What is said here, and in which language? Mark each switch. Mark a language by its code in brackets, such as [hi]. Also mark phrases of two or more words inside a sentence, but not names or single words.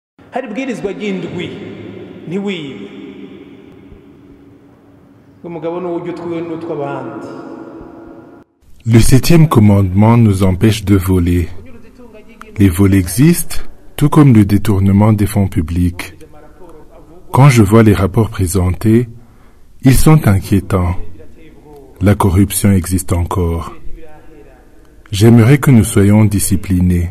[rn] hari bwirizwa ry'indwi ntiwibe umugabo n'uburyo twiwe n'utw'abandi. [fr] Le 7e commandement nous empêche de voler. Les vols existent, tout comme le détournement des fonds publics. Quand je vois les rapports présentés, ils sont inquiétants. La corruption existe encore. J'aimerais que nous soyons disciplinés.